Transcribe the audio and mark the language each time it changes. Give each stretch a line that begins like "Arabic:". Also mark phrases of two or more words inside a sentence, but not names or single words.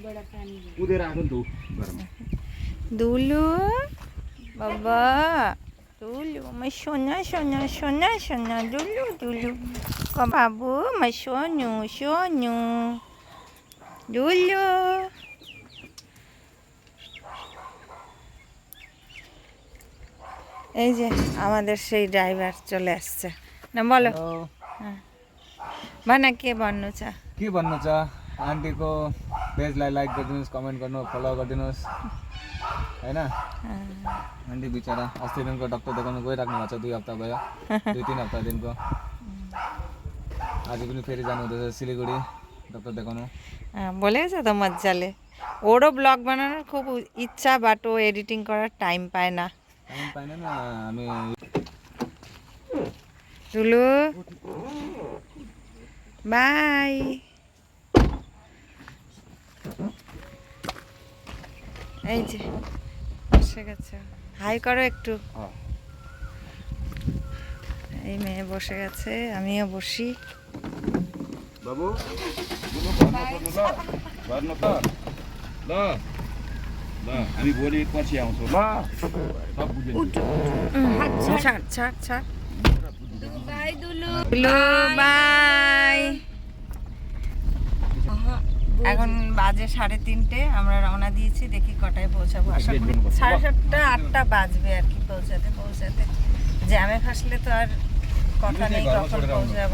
Bangla: দুলু বাবা, দুলু আমার সোনা সোনা সোনা সোনা দুলু দুলু বাবু আমার সোনু সোনু দুলু। এই যে আমাদের সেই ড্রাইভার চলে আসছে না, বলো
Nepali: हाँ बना के भन्नु छ? के भन्नु छ, आन्टीको पेजलाई लाइक गरिदिनुहोस्, कमेन्ट गर्नु, फलो गरिदिनुहोस् हैन। आन्टी बिचरा अस्तिदेखिको डक्टर देखाउनु गइराख्नु भएको छ, 2 हप्ता भयो, 2-3 हप्तादेखिको। आज पनि फेरि जानु हुँदैछ सिलिगुडी डक्टर देखाउनु। बोलेको छ त मजाले।
Bangla: ওরও ব্লগ বানানোর খুব ইচ্ছা, বাট ও এডিটিং করার টাইম পায় না।
Nepali: टाइम पाएन न हामी।
Bangla: টুলু বাই। এই যে বসে গেছে, হাই করো একটু। এই মেয়ে বসে গেছে, আমিও বসি।
Nepali: बाबु गर्नु त ल ल, हामी भोलि पछि आउँछौँ ल। सब बुझ्यो।
Bangla: ছাড় ছাড় ছাড়। দুলু বাই। এখন বাজে 3:30, আমরা রওনা দিয়েছি, দেখি কটায় পৌঁছাবো। আশা করি 7:30 8টা বাজবে আর কি পৌঁছাতে। জ্যামে ফাসলে তো আর কথা নেই কখন পৌঁছাবো।